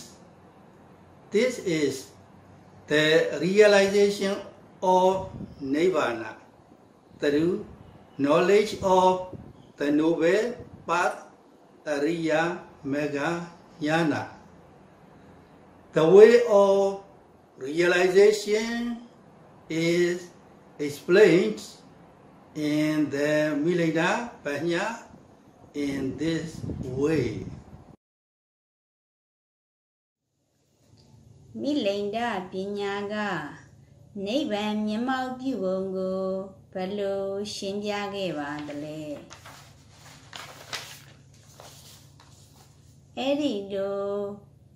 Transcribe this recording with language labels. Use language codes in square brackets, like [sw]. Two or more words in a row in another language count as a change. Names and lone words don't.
[en] This is the realization of Nirvana through knowledge of the noble path [pi] Ariya Magga Jnana. [en] The way of realization is explained in the Milinda Panya in this way. [my] မိလိန်ဒပညာကနိဗ္ဗာန်မျက်မှောက်ပြုပုံကိုဘယ်လိုရှင်းပြခဲ့ပါသလဲအဲ့ဒီလိုအ